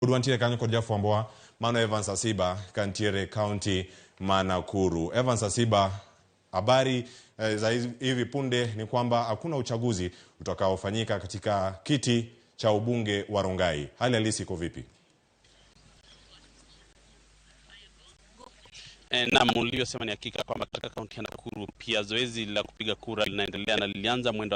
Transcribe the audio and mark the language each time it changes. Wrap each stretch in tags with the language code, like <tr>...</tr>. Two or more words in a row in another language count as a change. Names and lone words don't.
<luo>Udwantire kanyo kod jafwambowa mano Evans Asiba kantiere county ma Nakuru.</luo> <sw>Evans Asiba, habari za hivi punde ni kwamba hakuna uchaguzi utakaofanyika katika kiti cha ubunge wa Rongai. Hali halisi iko vipi? Na mliyosema ni hakika kwamba katika kaunti ya Nakuru pia zoezi la kupiga kura linaendelea na lilianza mwendo</sw>